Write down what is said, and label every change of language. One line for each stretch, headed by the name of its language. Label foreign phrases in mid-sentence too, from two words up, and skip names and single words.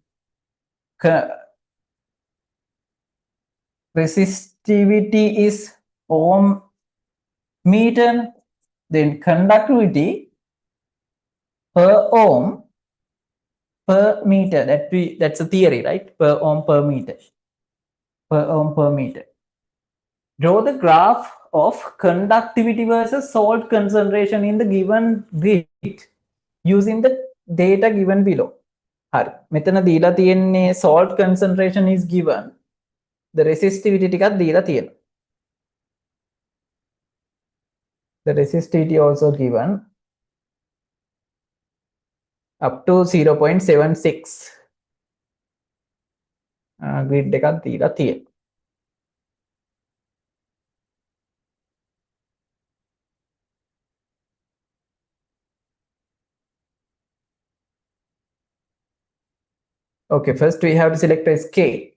English: resistivity is ohm meter then conductivity per ohm per meter that's a theory right per ohm per meter draw the graph of conductivity versus salt concentration in the given grid using the data given below
Sinhala: හරි මෙතන දීලා තියෙන්නේ
English: salt concentration is given the resistivity
Sinhala: ටිකක් දීලා තියෙනවා
English: the resistivity also given up to 0.76 grid
Sinhala: එකක් දීලා තියෙනවා
English: okay first we have to select a scale